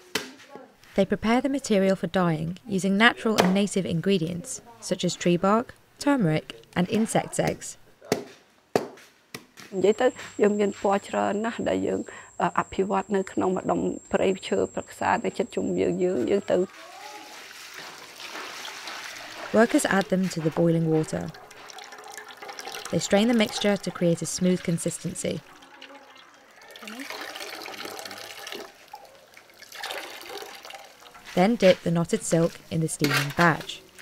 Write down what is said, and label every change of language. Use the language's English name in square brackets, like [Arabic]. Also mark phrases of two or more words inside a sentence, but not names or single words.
[English] They prepare the material for dyeing using natural and native ingredients, such as tree bark, turmeric, and insect eggs. [Khmer] និយាយទៅយើងមានពណ៌ច្រើនណាស់ដែលយើងអភិវឌ្ឍនៅក្នុងម្ដុំព្រៃឈើប្រឹក្សានៅជិតជុំយើងទៅ [English] Workers add them to the boiling water. They strain the mixture to create a smooth consistency. Then dip the knotted silk in the steaming batch.